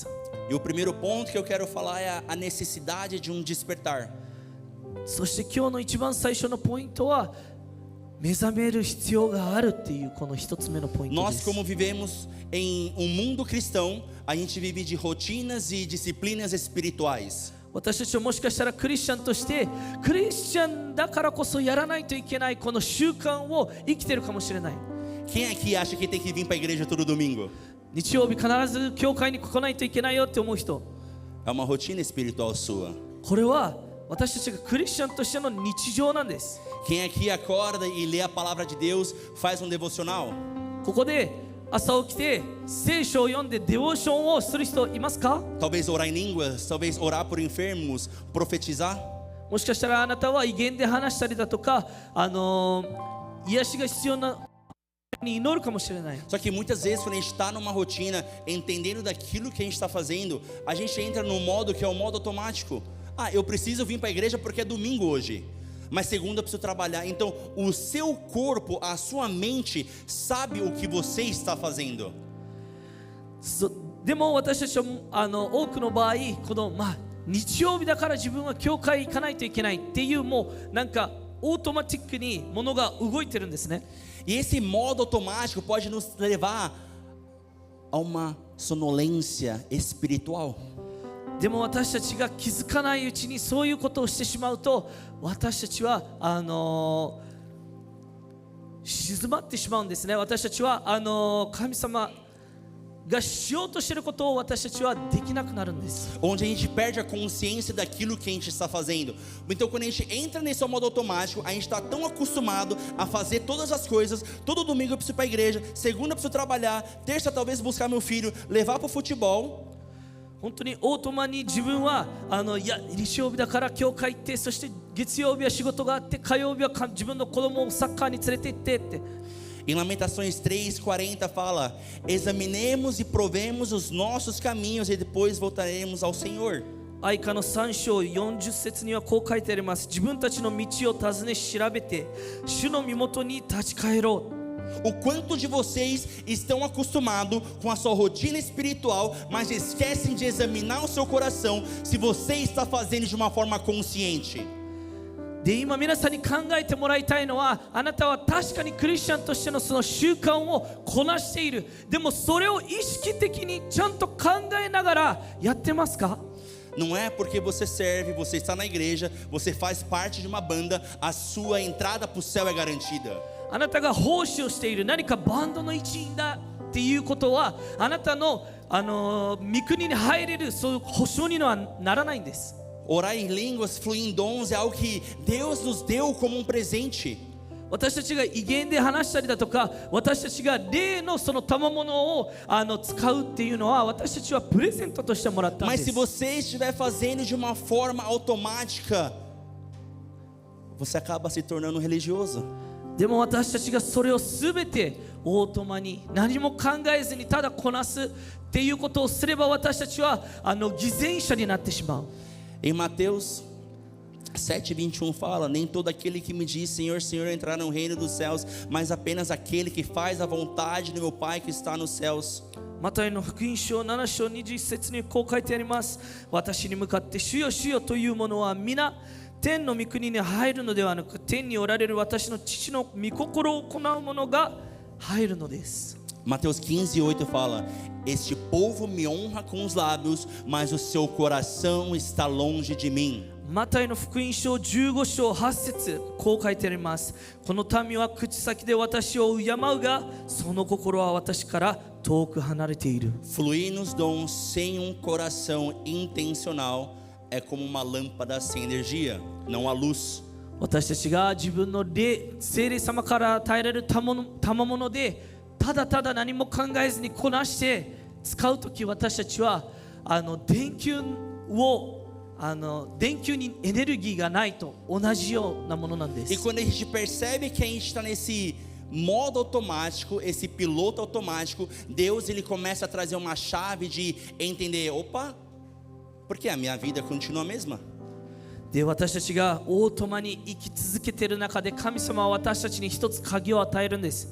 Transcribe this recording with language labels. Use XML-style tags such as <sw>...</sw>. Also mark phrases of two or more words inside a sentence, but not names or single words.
<pt>E o primeiro ponto que eu quero falar é a necessidade de um despertar.</pt> <ja>そして今日の一番最初のポイントは目覚める必要があるっていうこの一つ目のポイントで</ja> <pt>Nós,</pt> <ja>す。</ja> <pt>como vivemos em um mundo cristão, a gente vive de rotinas e disciplinas espirituais.</pt> <ja>私たちはもしかしたらクリスチャンとしてクリスチャンだからこそやらないといけないこの習慣を生きてるかもしれない。</ja> <pt>Quem aqui acha que tem que vir para a igreja todo domingo?</pt> <ja>日曜日必ず教会に来ないといけないよって思う人、</ja> <pt>É uma rotina espiritual sua.</pt> <ja>これは私たちがクリスチャンとしての日常なんです。</ja> <pt>Quem aqui acorda e lê a palavra de Deus, faz um devocional?</pt> <ja>ここで朝起きて聖書を読んでデボーションをする人いますか？</ja> <pt>Talvez orar em línguas, talvez orar por enfermos, profetizar.</pt> <ja>もしかしたらあなたは威厳で話したりだとか、癒しが必要なに祈るかもしれない。</ja> <pt>Só que muitas vezes quando a gente está numa rotina, entendendo daquilo que a gente está fazendo, a gente entra num modo que é o modo automático. Ah, eu preciso vir para a igreja porque é domingo hoje, mas segunda eu preciso trabalhar. Então o seu corpo, a sua mente sabe o que você está fazendo.</pt> <ja>でも私たちは多くの場合この日曜日だから自分は教会行かないといけないっていうもうなんかオートマティックに物が動いてるんですね。</ja> <pt>E esse modo automático pode nos levar a uma sonolência espiritual.</pt> <ja>でも私たちが気づかないうちにそういうことをしてしまうと私たちは静まってしまうんですね。私たちは神様がしようとしていることを私たちはできなくなるんです。</ja> <pt>Onde a gente perde a consciência daquilo que a gente está fazendo. Então quando a gente entra nesse modo automático, a gente está tão acostumado a fazer todas as coisas. Todo domingo eu preciso ir para a igreja, segunda eu preciso trabalhar, terça talvez buscar meu filho, levar para o futebol.</pt> <ja>本当にオートマに自分はいや日曜日だから教会行って、そして月曜日は仕事があって、火曜日は自分の子供をサッカーに連れて行ってって。</ja> <pt>Em Lamentações 3:40 fala: examinemos e provemos os nossos caminhos e depois voltaremos ao Senhor.</pt> <ja>愛歌の3章40節にはこう書いてあります。自分たちの道を尋ね調べて主の身元に立ち返ろう。</ja> <pt>O quanto de vocês estão acostumados com a sua rotina espiritual, mas esquecem de examinar o seu coração se você está fazendo de uma forma consciente.</pt> <ja>で今皆さんに考えてもらいたいのは、あなたは確かにクリスチャンとしてのその習慣をこなしている。でもそれを意識的にちゃんと考えながらやってますか？</ja> <pt>Não é porque você serve, você está na igreja, você faz parte de uma banda, a sua entrada para o céu é garantida.</pt> <ja>あなたが奉仕をしている、何かバンドの一員だっていうことはあなたの御国に入れるそういう保証にはならないんです。</ja> <pt>Orar em línguas, fluir em dons é algo que Deus nos deu como um presente.</pt> <ja>私たちが威厳で話したりだとか、私たちが霊のその賜物を使うっていうのは私たちはプレゼントとしてもらったんで</ja> <pt>Mas se</pt> <ja>す。</ja> <pt>você estiver fazendo de uma forma automática, você acaba se tornando religioso.</pt> <ja>でも私たちがそれをすべてオートマに何も考えずにただこなすっていうことをすれば、私たちは偽善者になってしまう。</ja> <pt>Em Mateus 7:21 fala: nem todo aquele que me diz Senhor, Senhor entrará no reino dos céus, mas apenas aquele que faz a vontade do meu Pai que está nos céus.</pt> <ja>マタイの福音書7章21節にこう書いてあります。私に向かって主よ主よというものは皆天の御国に入るのではなく、天におられる私の父の御心を行う者が入るのです。</ja> <pt>Mateus 15:8 fala: este povo me honra com os lábios, mas o seu coração está longe de mim.</pt> <ja>マタイの福音書15章8節こう書いてあります。この民は口先で私を敬うが、その心は私から遠く離れている。</ja> <pt>Fluir nos dons sem um coração intencional é como uma lâmpada sem energia, não há luz.</pt> <ja>私たちが自分の聖霊様から与えられる賜物でただただ何も考えずにこなして使うとき、私たちは電球にエネルギーがないと同じようなものなんです。</ja> <pt>E quando a gente percebe que a gente está nesse modo automático, esse piloto automático, Deus ele começa a trazer uma chave de entender: opa, porque a minha vida continua a mesma.</pt> <ja>で私たちがオートマに生き続けている中で、神様は私たちに一つ鍵を与えるんです。</ja>